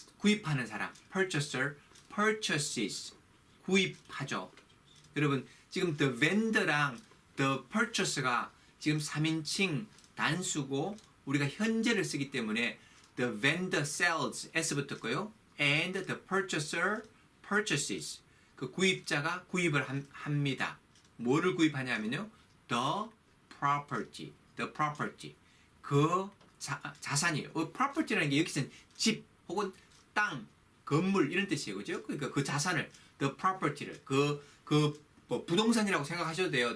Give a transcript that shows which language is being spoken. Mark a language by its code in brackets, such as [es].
[ko] 구입하는 사람. [en] purchaser purchases. [ko] 구입하죠. 여러분, 지금 the vendor랑 the purchaser가 지금 3인칭 단수고 우리가 현재를 쓰기 때문에 [en] the vendor sells [ko] s 붙었고요. [en] and the purchaser purchases. [ko] 그 구입자가 구입을 합니다. 뭐를 구입하냐면요. [en] the property. the property. [ko] 그 자산이에요. property라는 게 여기서는 집 혹은 땅, 건물 이런 뜻이에요. 그죠? 그러니까 그 자산을 [en] the property [ko] 를 뭐 부동산이라고 생각하셔도 돼요.